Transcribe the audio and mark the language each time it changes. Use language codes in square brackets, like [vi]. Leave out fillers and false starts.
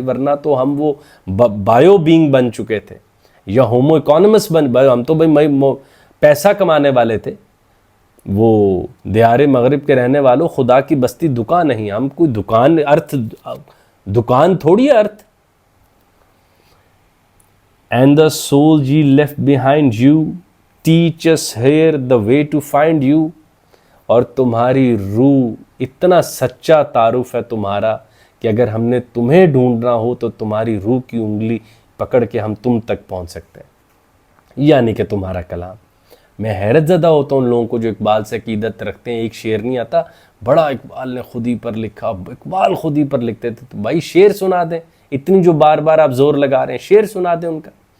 [ur] ورنہ تو ہم وہ بایو بینگ بن چکے تھے, یا ہومو اکانومس ہم تو بھائی پیسہ کمانے والے تھے. وہ دیار مغرب کے رہنے والوں, خدا کی بستی دکان نہیں, ہم کوئی دکان, ارتھ دکان تھوڑی ہے ارتھ. [en] And the soul ye left behind you, teach us here the way to find you. [ur] اور تمہاری روح, اتنا سچا تعارف ہے تمہارا کہ اگر ہم نے تمہیں ڈھونڈنا ہو تو تمہاری روح کی انگلی پکڑ کے ہم تم تک پہنچ سکتے ہیں. یعنی کہ تمہارا کلام. میں حیرت زدہ ہوتا ہوں ان لوگوں کو جو اقبال سے عقیدت رکھتے ہیں. ایک شعر نہیں آتا, بڑا اقبال نے خود ہی پر لکھا, اقبال خود ہی پر لکھتے تھے. تو بھائی شعر سنا دیں, اتنی جو بار بار آپ زور لگا رہے ہیں, شعر سنا دیں ان کا.